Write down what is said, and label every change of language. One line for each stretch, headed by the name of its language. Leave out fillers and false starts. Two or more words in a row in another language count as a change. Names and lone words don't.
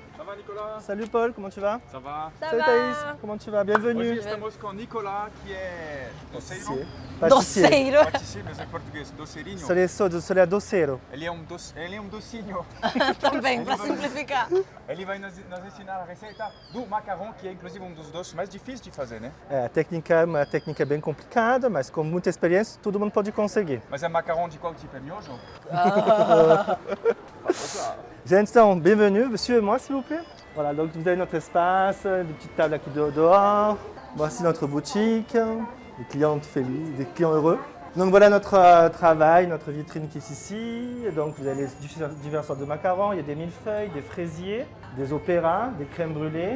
French: va Nicolas? Salut Paul, comment tu vas? Ça va? Ça Salut va? Thaïs, comment tu vas? Bienvenue.
Portuguese: Hoje estamos com Nicolas, que é doceiro. Pâtissier. Doceiro. Pâtissier, mas em português, doceirinho. Sou doceiro. Ele é um docinho. Também, para simplificar. Ele vai nos ensinar a receita do macarrão, que é inclusive um dos doces mais difíceis de fazer, né? É, a técnica é uma técnica bem complicada, mas com muita experiência todo mundo pode conseguir. Mas é macarrão de qual tipo? É miojo? Gente, então,
French: bienvenue, suivez-moi s'il vous plaît. Voilà, donc vous avez notre espace, des petites tables qui dehors. Voici notre boutique, des
Spanish: clientes felices,
French: des clients heureux. Donc voilà notre travail, notre vitrine qui est ici. Donc vous avez diverses sortes de macarons, il y a des millefeuilles, des fraisiers, des opéras, des crèmes brûlées.